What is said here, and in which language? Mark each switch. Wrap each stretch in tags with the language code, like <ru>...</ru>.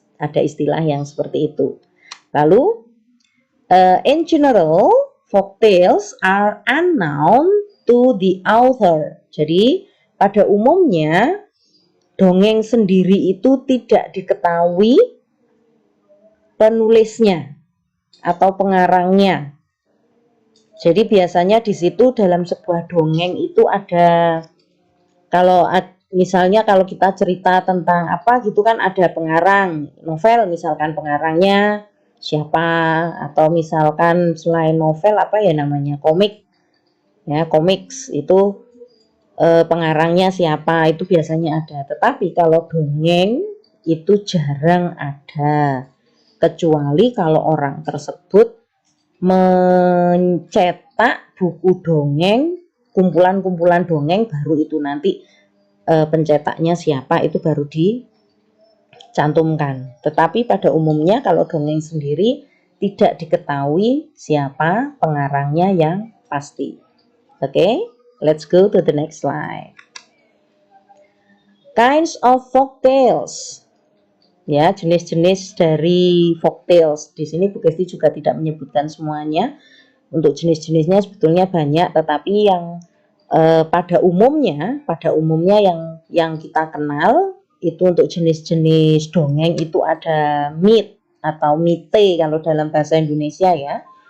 <id>Ada istilah yang seperti itu.</id> <en>Lalu in general folk tales are unknown to the author.</en> <id>Jadi pada umumnya dongeng sendiri itu tidak diketahui penulisnya atau pengarangnya. Jadi biasanya di situ dalam sebuah dongeng itu ada, misalnya kalau kita cerita tentang apa gitu kan, ada pengarang novel, misalkan pengarangnya siapa, atau misalkan selain novel apa ya namanya, komik ya, komiks itu pengarangnya siapa, itu biasanya ada. Tetapi kalau dongeng itu jarang ada, kecuali kalau orang tersebut mencetak buku dongeng, kumpulan-kumpulan dongeng, baru itu nanti pencetaknya siapa itu baru dicantumkan. Tetapi pada umumnya kalau dongeng sendiri tidak diketahui siapa pengarangnya yang pasti. Oke?</id> <en>Let's go to the next slide. Kinds of folk tales.</en> <id>Ya, jenis-jenis dari folk tales. Di sini Bu Gesti juga tidak menyebutkan semuanya. Untuk jenis-jenisnya sebetulnya banyak, tetapi yang pada umumnya yang kita kenal itu untuk jenis-jenis dongeng itu ada myth atau mite kalau dalam bahasa Indonesia ya.</id>